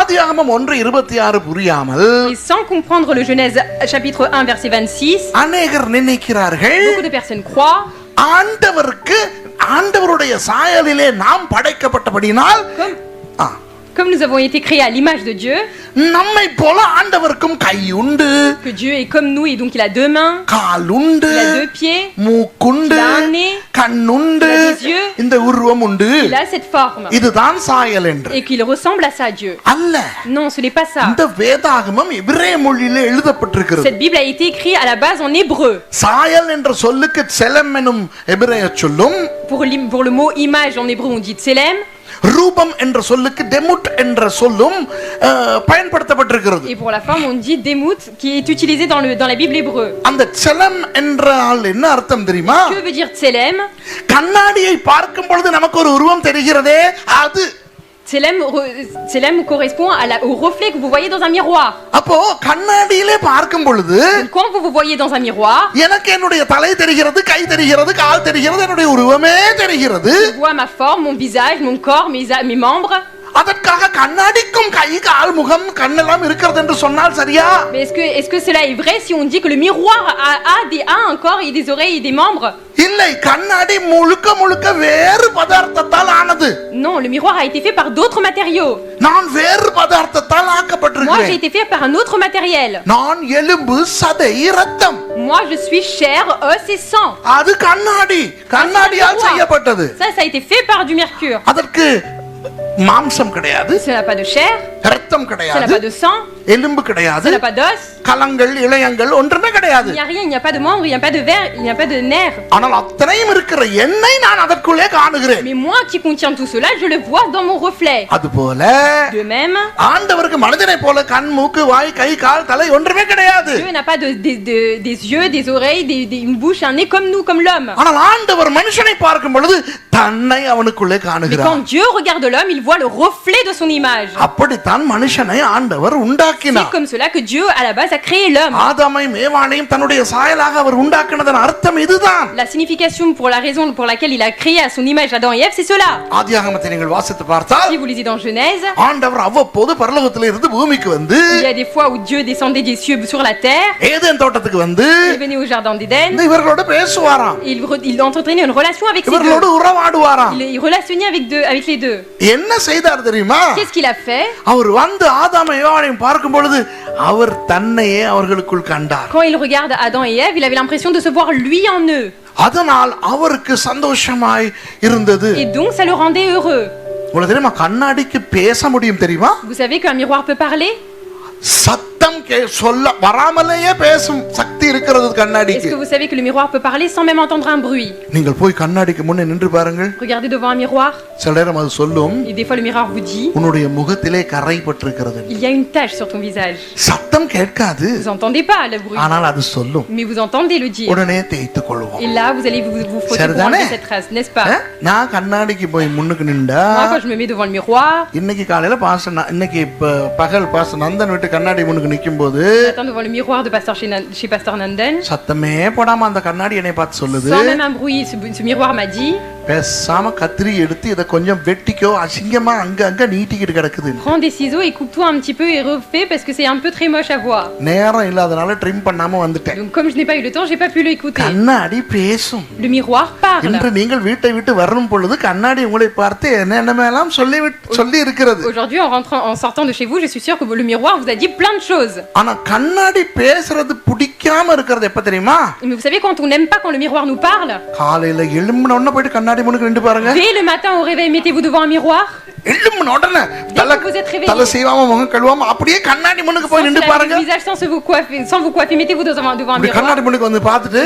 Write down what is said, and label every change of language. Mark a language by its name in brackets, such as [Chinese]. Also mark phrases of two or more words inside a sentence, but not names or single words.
[Tamil] ஆதியாகமம் 1:26 புரியாமல் [French] Et sans comprendre le Genèse chapitre 1 verset 26, [Tamil] அநேகர் நினைக்கிறார்கள் [French] beaucoup de personnes croient [Tamil] ஆண்டவருக்கு ஆண்டவருடைய சாயலிலே நாம் படைக்கப்பட்டபடினால் [French] comme nous avons été créés à l'image de Dieu, [Tamil] நம்மை போல ஆண்டவருக்கும் கை உண்டு, [French] que Dieu est comme nous et donc il a deux mains, [Tamil] கால் உண்டு, [French] il a deux pieds, [Tamil] மூக்குண்டு, [French] il a un nez, [Tamil] கண்ணுண்டு, [French] il a des yeux, [Tamil] இந்த உருவம் உண்டு, [French] il a cette forme [Tamil] இதுதான் சாயல் என்று. [French] et qu'il ressemble à ça à Dieu. [Tamil] அல்ல, [French] Non, ce n'est pas ça. [Tamil] இந்த வேதாகமம் எபிரேய மொழியிலே எழுதப்பட்டிருக்கிறது. [French] Cette Bible a été écrite à la base en hébreu. [Tamil] சாயல் என்ற சொல்லுக்கு செலம் எனும் எபிரேய சொல்லும், [French] Pour le mot image en hébreu on dit tselem. [Tamil] ரூபம் என்ற சொல்லுக்கு டெமுட் என்ற சொல்லும் பயன்படுத்தப்பட்டிருக்கிறது. [French] Et pour la femme on dit demout qui est utilisé dans la Bible hébreu. [Tamil] அந்த செலம் என்றால் என்ன அர்த்தம் தெரியுமா? [French] Que veut dire tselem? [Tamil] கண்ணாடியை பார்க்கும் பொழுது நமக்கு ஒரு உருவம் தெரிகிறதே அது. [French] Tselem correspond au reflet que vous voyez dans un miroir. [Tamil] அப்போ கண்ணாடியிலே பார்க்கும் பொழுது [French] Donc, quand vous vous voyez dans un miroir, [Tamil] எனக்கு என்னுடைய தலை தெரிகிறது, கை தெரிகிறது, கால் தெரிகிறது, என்னுடைய உருவமே தெரிகிறது. [French] je vois ma forme, mon visage, mon corps, mes membres. [Tamil] அதற்காக கண்ணாடிக்கும் கை, கால், முகம், கண்ணெல்லாம் இருக்கிறது என்று சொன்னால் சரியா? [French] Mais est-ce que cela est vrai si on dit que le miroir a un corps et des oreilles et des membres? [Tamil] இல்லை, கண்ணாடி முழுக்க முழுக்க வேறு பதார்த்தத்தால் ஆனது. [French] Non, le miroir a été fait par d'autres matériaux. [Tamil] நான் வேறு பதார்த்தத்தால் [French] Moi, j'ai [Tamil] ஆக்கப்பட்டிருக்கிறேன். [French] été fait par un autre matériel. [Tamil] நான் எலும்பு, சதை, இரத்தம். [French] Moi, je suis chair, os et sang. [Tamil] அது கண்ணாடி, கண்ணாடியால் செய்யப்பட்டது. [French] Ça a été fait par du mercure. [Tamil] அதற்கு மாம்சம் கிடையாது, [French] Ça n'a pas de chair, [Tamil] இரத்தம் [French] ça n'a [Tamil] கிடையாது, [French] pas de sang, [Tamil] எலும்பு கிடையாது, [French] ça n'a pas d'os. [Tamil] கலங்கள், இழையங்கள் ஒன்றுமே கிடையாது. [French] Il n'y a rien, il n'y a pas de membres, il n'y a pas de verre, il n'y a pas de nerfs. [Tamil] ஆனால் அத்தனையும் இருக்கிற என்னை நான் அதற்குள்ளே காணுகிறேன். [French] Mais moi qui contiens tout cela, je le vois dans mon reflet. [Tamil] அதுபோல [French] De même, [Tamil] ஆண்டவருக்கு மனிதனை போல கண், மூக்கு, வாய், கை, கால், தலை ஒன்றுமே கிடையாது. [French] Dieu n'a pas des yeux, des oreilles, une bouche, un nez comme nous, comme l'homme. [Tamil] ஆனால் ஆண்டவர் மனுஷனை பார்க்கும் பொழுது தன்னை அவனுக்குள்ளே [French] Mais [Tamil] காணுகிறார். [French] quand Dieu regarde l'homme, il voit le reflet de son image. [Tamil] அப்படித்தான் மனுஷனை ஆண்டவர் [French] C'est [Tamil] உண்டாக்கினார். [French] comme cela que Dieu, à la base, a créé l'homme. [Tamil] ஆதாமையும் ஏவாளையும் தன்னுடைய சாயலாக அவர் உண்டாக்கினதன் அர்த்தம் இதுதான். [French] La signification pour la raison pour laquelle il a créé à son image Adam et Ève, c'est cela. [Tamil] ஆதியாகமத்தை நீங்கள் வாசித்து பார்த்தால் [French] Si vous lisez dans Genèse, [Tamil] ஆண்டவர் அவ்வப்போது பரலோகத்தில் இருந்து பூமிக்கு வந்து [French] il y a des fois où Dieu descendait des cieux sur la terre, [Tamil] ஏதேன் தோட்டத்துக்கு வந்து [French] il venait au jardin d'Éden, [Tamil] இவர்களோட பேசுவாராம், [French] il entretenait une relation avec ces [Tamil] இவர்களோடு [French] deux. [Tamil] உறவாடுவாராம். [French] Il relationnait avec les deux. [Tamil] என்ன செய்தார் தெரியுமா? [French] Qu'est-ce qu'il a fait? [Tamil] அவர் வந்து ஆதாமை ஏவாளையும் பார்க்கும் பொழுது அவர் தன்னையே அவர்களுக்குள் கண்டார். [French] Quand il regarde Adam et Ève, il avait l'impression de se voir lui en eux. [Tamil] அதனால் அவருக்கு சந்தோஷமாய் இருந்தது. [French] Et donc ça le rendait heureux. [Tamil] உங்களுக்கு தெரியுமா கண்ணாடிக்கு பேச முடியும் தெரியுமா? [French] Vous savez qu'un miroir peut parler? [Tamil] சத்தம் சொல்ல வராமலேயே பேசும் சக்தி இருக்கிறது [French] Est-ce [Tamil] கண்ணாடிக்கு. [French] que vous savez que le miroir peut parler sans même entendre un bruit? [Tamil] நீங்கள் போய் கண்ணாடிக்கு முன்னே நின்று பாருங்கள். [French] Regardez devant un miroir [Tamil] சில நேரம் அது சொல்லும், [French] et des fois le miroir vous dit [Tamil] உன்னுடைய முகத்திலே கரை பட்டிருக்கிறது. [French] il y a une tache sur ton visage. [Tamil] சத்தம் கேட்காது, [French] Vous entendez pas le bruit, [Tamil] ஆனால் அது சொல்லும். [French] mais vous entendez le dire. [Tamil] உடனே தேய்த்துக் கொள்வோம். [French] Et là vous allez vous frotter pour [Tamil] சரிதானே? [French] enlever cette trace, n'est-ce pas? [Tamil] நான் கண்ணாடிக்கு போய் முன்னுக்கு நின்றா [French] Moi quand je me mets devant le miroir, [Tamil] இன்னைக்கு காலையில இன்னைக்கு பகல் பாஸ்டர் நந்தன் வீட்டு கண்ணாடி முன்னுக்கு நிக்கும் போது [French] j'attends devant le miroir de pasteur chez pasteur Nanden, [Tamil] சத்தமே போடாம அந்த கண்ணாடி என்னை பார்த்து சொல்லுது, [French] sans même un bruit, ce miroir m'a dit [Tamil] பேசாம கத்திரி எடுத்து இதை கொஞ்சம் வெட்டிக்கோ, அசிங்கமா அங்க நீட்டிக்கிட்டு கிடக்குது. [French] prends des ciseaux et coupe-toi un petit peu et refais parce que c'est un peu très moche à voir. [Tamil] நேரம் இல்லாதனால ட்ரிம் பண்ணாம வந்துட்டேன். [French] Donc comme je n'ai pas eu le temps, j'ai pas pu l'écouter. [Tamil] கண்ணாடி பேசும். [French] Le miroir parle. [Tamil] இன்று நீங்கள் வீட்டை விட்டு வரும் பொழுது கண்ணாடி உங்களை பார்த்து என்னென்னலாம் சொல்லி இருக்கிறது. [French] Aujourd'hui en sortant de chez vous, je suis sûre que le miroir vous a dit plein de choses. [Tamil] ஆனா கண்ணாடி பேசுறது பிடிக்காம இருக்கிறது எப்ப தெரியுமா? [French] Mais vous savez quand on n'aime pas quand le miroir nous parle? [Tamil] காலையில எழும்பின உடனே போயிட்டு கண்ணாடி முன்னுக்கு நின்று பாருங்க. [French] Dès le matin au réveil, mettez-vous devant un miroir. [Tamil] எழும்பின உடனே தலை சீவாம முகம் கழுவாம அப்படியே கண்ணாடி முன்னுக்கு போய் நின்று பாருங்க. [French] Le visage sans vous coiffer, mettez-vous devant un miroir. [Tamil] கண்ணாடி முன்னுக்கு வந்து பார்த்துட்டு